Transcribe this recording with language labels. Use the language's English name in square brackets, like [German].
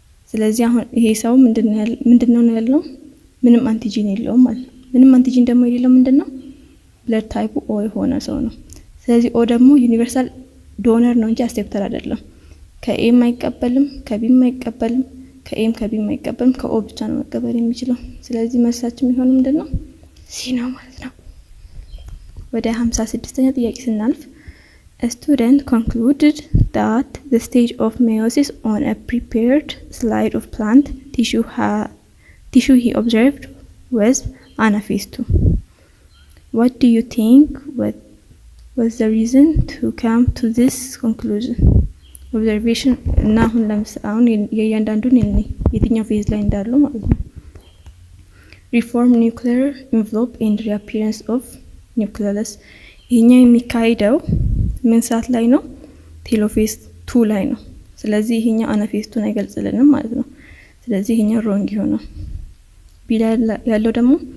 [Amharic] ስለዚህ አሁን ይሄ ሰው ምንድነው ያለው ምንም አንቲጂን የለውም ማለት ምንም አንቲጂን ደግሞ የሌለው ምንድነው ብለድ ታይፑ ኦ የሆነ ሰው ነው ስለዚህ ኦ ደግሞ ዩኒቨርሳል ዶነር ነው እንጂ አክሴፕተር አይደለም ከኤም አይቀበልም ከቢም አይቀበልም ከኤም ከቢም አይቀበልም ከኦ ብቻ ነው መቀበል የሚችለው ስለዚህ መልሳችን የሚሆነው ምንድነው ሲ ነው ማለት ነው ወደ 56ኛ ጥያቄ ስናልፍ [English] A student concluded that the stage of meiosis on a prepared slide of plant tissue he observed was anaphase 2. What do you think was the reason to come to this conclusion? [Amharic] Observation እና አሁን የእያንዳንዱን የትኛው ፌዝ ላይ እንዳሉ ማለት ነው [English] reform nuclear envelope and reappearance of nucleolus [Amharic] ይሄኛው የሚካሄደው ምን ሰዓት ላይ ነው ቴሎፌዝ 2 ላይ ነው ስለዚህ ይሄኛው አናፌዝ 2 አይገልጽልንም ማለት ነው ስለዚህ ይሄኛው ሮንግ ይሆናል ቢላ ያለው ደግሞ